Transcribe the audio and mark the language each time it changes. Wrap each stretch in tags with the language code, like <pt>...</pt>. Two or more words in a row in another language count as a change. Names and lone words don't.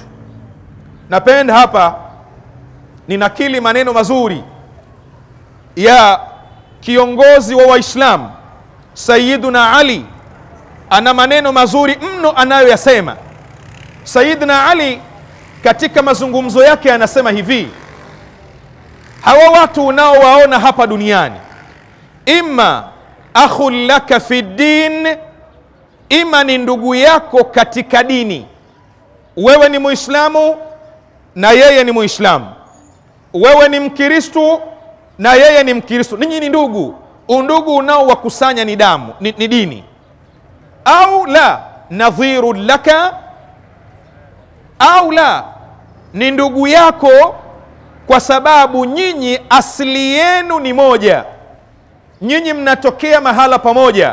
<sw>Napenda hapa ninakili maneno mazuri ya kiongozi wa Waislamu Sayyiduna Ali. Ana maneno mazuri mno anayoyasema. Sayyiduna Ali katika mazungumzo yake anasema hivi: hawa watu unaowaona hapa duniani,</sw> <ar>إما أخ لك في الدين,</ar> <sw>ima ni ndugu yako katika dini. Wewe ni Muislamu na yeye ni Muislamu, wewe ni Mkristo na yeye ni Mkristo, ninyi ni ndugu. Undugu unaowakusanya ni damu, ni dini. Au la</sw> <ar>نظير لك,</ar> <sw>au la ni ndugu yako kwa sababu nyinyi asili yenu ni moja, nyinyi mnatokea mahala pamoja.</sw>